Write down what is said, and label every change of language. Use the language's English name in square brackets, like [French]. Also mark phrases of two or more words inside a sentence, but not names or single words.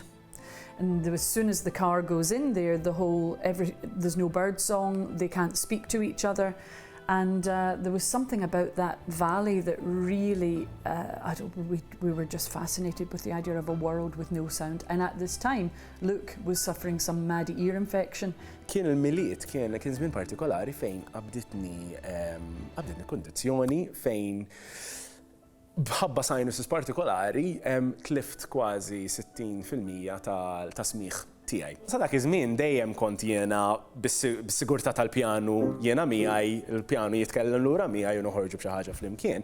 [English] And as soon as the car goes in there, there's no bird song, they can't speak to each other. And there was something about that valley that really, we were just fascinated with the idea of a world with no sound. And at this time, Luke was suffering some mad ear infection. [Maltese] Kien il-miliet, kien żmien partikolari fejn qabditni kondizzjoni fejn bħabba sinuses partikolari tlift kważi 60% ta' smigħ tiegħi. Sa dak iż-żmien dejjem kont jiena bis-sigurtà tal-pjanu jiena miegħi, il-pjanu jitkellem lura miegħi u noħorġu b'xi ħaġa flimkien.